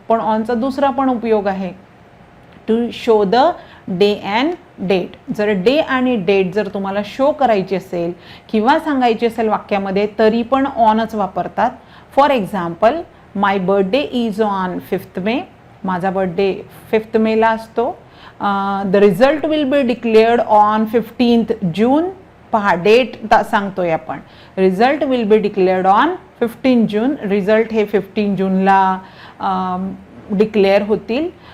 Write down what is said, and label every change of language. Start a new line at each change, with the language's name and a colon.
Marathi: पण ऑनचा दुसरा पण उपयोग आहे,
English: To show the day and date.
Marathi: जर डे आणि डेट जर तुम्हाला शो करायची असेल किंवा सांगायची असेल वाक्यामध्ये, तरी पण ऑनच वापरतात.
English: for example, my birthday is on 5th May,
Marathi: माझा बर्थडे 5th मेला असतो.
English: The result will be declared on 15th June.
Marathi: पहा, डेट सांगतोय आपण.
English: Result will be declared on 15 June.
Marathi: Result हे 15 जूनला डिक्लेअर होतील.